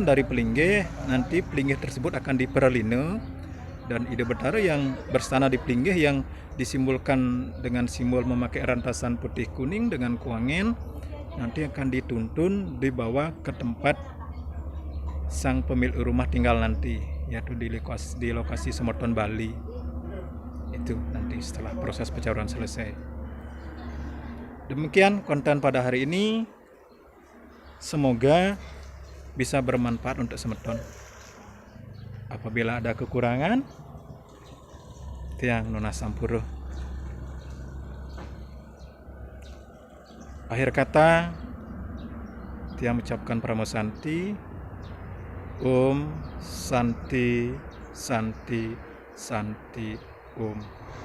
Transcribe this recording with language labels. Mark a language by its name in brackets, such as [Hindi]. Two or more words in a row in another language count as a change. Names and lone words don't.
[Indonesian] dari Pelinggih, nanti Pelinggih tersebut akan diperline, dan Ida Betara yang bersana di Pelinggih yang disimbolkan dengan simbol memakai rantasan putih kuning dengan kuangen, nanti akan dituntun dibawa ke tempat sang pemilik rumah tinggal nanti, yaitu di lokasi Semeton Bali. Itu itu nanti setelah proses pencauran selesai. Demikian konten pada hari ini. Semoga bisa bermanfaat untuk semeton. Apabila ada kekurangan, [Balinese] tiang nunas sampuro. [Indonesian] Akhir kata, tiang mengucapkan pramosanti. [Sanskrit] Om Santi Santi Santi Om.